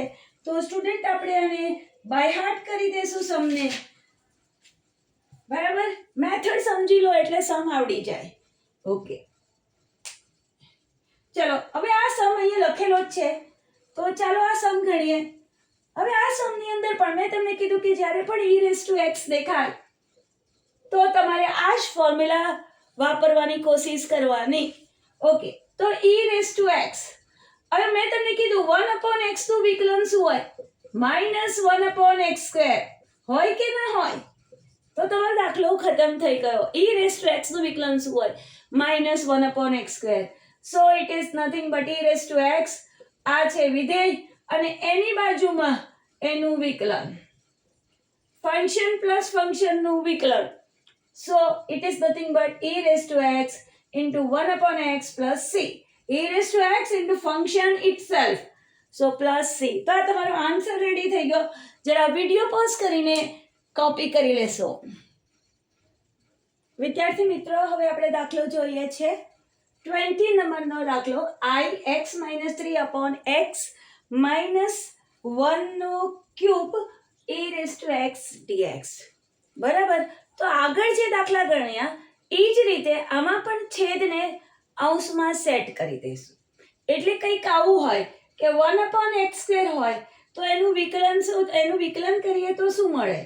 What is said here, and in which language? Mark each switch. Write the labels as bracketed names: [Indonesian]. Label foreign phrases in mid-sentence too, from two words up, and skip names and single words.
[Gujarati] તો સ્ટુડન્ટ આપણે આને [English] by heart [Gujarati] કરી દેશું સમને, બરાબર? મેથડ સમજી લો એટલે સમ આવડી જાય. ઓકે, ચલો હવે આ સમ અહીંયા લખેલો જ છે, તો ચાલો આ સમ ગણીએ. હવે આ સમની અંદર પણ મેં તમને કીધું કે જ્યારે પણ [English] e raised to x [Gujarati] દેખાય તો તમારે આ જ ફોર્મ્યુલા વાપરવાની કોશિશ કરવાની. ઓકે, તો [English] e raised to x, [Gujarati] હવે મેં તમને કીધું 1/x નું વિકલન શું હોય? -1/x². હોય કે ના હોય? તો તમારો દાખલો ખતમ થઈ ગયો. [English] e raised to x [Gujarati] નું વિકલન શું હોય? -1/x². [English] so it is nothing but e raised to x. [Gujarati] આ છે વિધેય અને એની બાજુમાં એનું વિકલન, [English] function plus function [Gujarati] નું વિકલન. [English] so it is nothing but e raised to x into 1/x plus c. e raised to x into function itself, so plus c. [Gujarati] તો આ તમારો [English] answer ready [Gujarati] થઈ ગયો. જરા [English] video pause [Gujarati] કરીને કોપી કરી લેશો. વિદ્યાર્થી મિત્રો, હવે આપણે દાખલો જોઈએ છે 20 નંબરનો દાખલો. [English] I x - 3/x - 1³ e raised to x dx. [Gujarati] બરાબર? તો આગળ જે દાખલા ગણ્યા એ જ રીતે આમાં પણ છેદને અંશમાં સેટ કરી દઈશું. એટલે કંઈક આવું હોય કે 1/x² હોય તો એનું વિકલન કરીએ તો શું મળે?